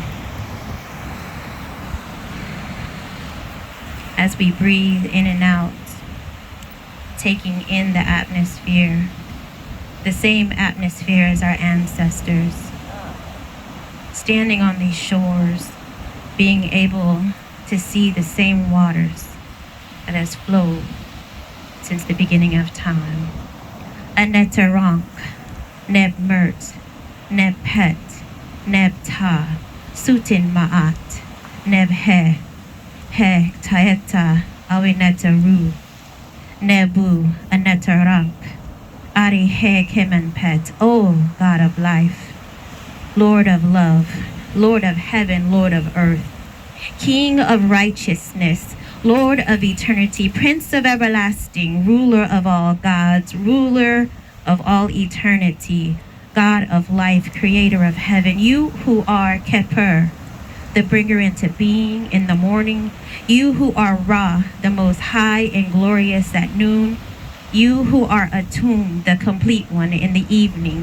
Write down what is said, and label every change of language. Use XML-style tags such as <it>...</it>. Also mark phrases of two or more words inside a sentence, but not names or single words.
<en>As we breathe in and out, taking in the atmosphere, the same atmosphere as our ancestors, standing on these shores, being able to see the same waters that has flowed since the beginning of time.</en> <egy>Aneterank, Neb Mert, Neb Pet, Neb Ta, Sutin Ma'at, Neb He, He Taeta, Awineta Ru, Nebu, Aneterank, Ari He Kemen Pet, O</egy> <en>God of life, Lord of love, Lord of heaven, Lord of earth, King of righteousness, Lord of eternity, Prince of everlasting, ruler of all gods, ruler of all eternity, God of life, creator of heaven, you who are Keper, the bringer into being in the morning, you who are Ra, the most high and glorious at noon, you who are Atum, the complete one in the evening.</en>